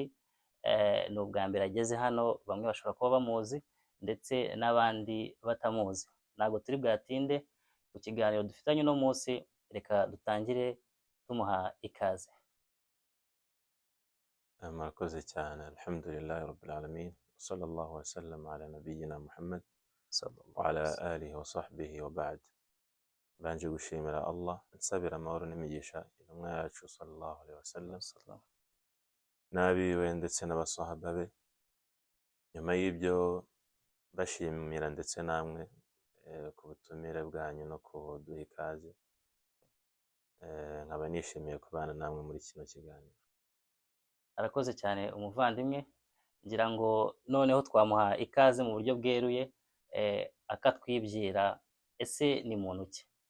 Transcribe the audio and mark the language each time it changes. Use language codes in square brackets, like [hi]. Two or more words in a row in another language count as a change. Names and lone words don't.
[rw] Ni ubwa mbere ageze hano, bamwe bashobora kuba bamuzi ndetse n'abandi batamuzi. Ntabwo turi bwatinde ku kiganiro dufitanye uno munsi, reka dutangire tumuha ikaze. murakoze cyane. [ar] الحمد لله رب العالمين، صلى الله وسلم على نبينا محمد وعلى آله وصحبه وبعد. [rw] Banje gushimira Allah, nsabira amahoro n'imigisha intumwa yacu [ar] صلى الله عليه وسلم [rw] n'abiwe ndetse n'abasahaba be. Nyuma y'ibyo bashimira ndetse namwe ku butumire bwanyu no kuduha ikaze, nkaba nishimiye kubana namwe muri kino kiganiro. Arakoze cyane umuvandimwe, ngira ngo noneho twamuha ikaze mu buryo bweruye, akatwibwira ese ni muntu ki?